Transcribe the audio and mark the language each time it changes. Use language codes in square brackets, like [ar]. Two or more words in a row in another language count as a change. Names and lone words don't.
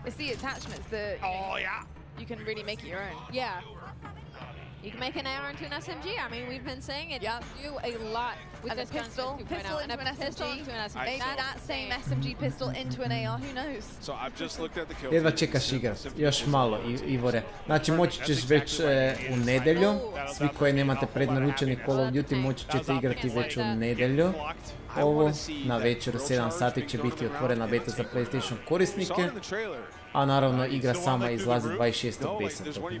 [en] It's the attachments that you can really make it your own. Yeah. You can make an AR into an SMG. I mean, we've been saying it. Yeah. Do a lot with this pistol into an SMG. Maybe that same SMG pistol into an AR. Who knows? So I've just looked at the kill. [hr] Jedva čekaš igrat, još malo Ivore. Znači moći ćeš već u nedjelju, svi koji nemate prednaručeni Call of Duty moći ćete igrati već u nedjelju. Ovo na večer u 7 sati će biti otvorena beta za PlayStation korisnike. A naravno igra sama izlazi 26.10.